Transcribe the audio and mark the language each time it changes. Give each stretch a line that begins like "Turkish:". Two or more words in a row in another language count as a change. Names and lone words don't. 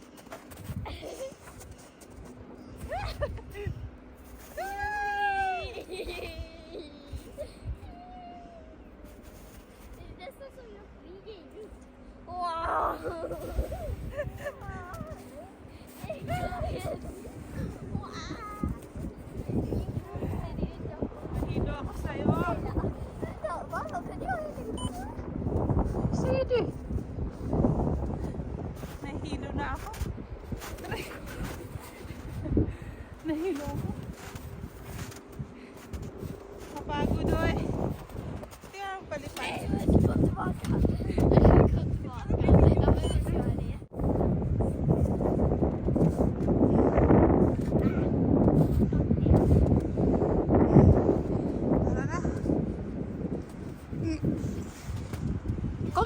Swedish: Det är nästan som jag flyger i luft. Wow!
Filipino: Hilo ako sa'yo.
Swedish: Ser du?
Filipino: Nahilo na ako. Aray ko. Nahilo ako. Kapagod oy. Tingnan ang palipad.
Swedish: Nej, men du går tillbaka. Jag går tillbaka. Jag vill inte göra det.
Filipino: Tara na.
Swedish: Kom.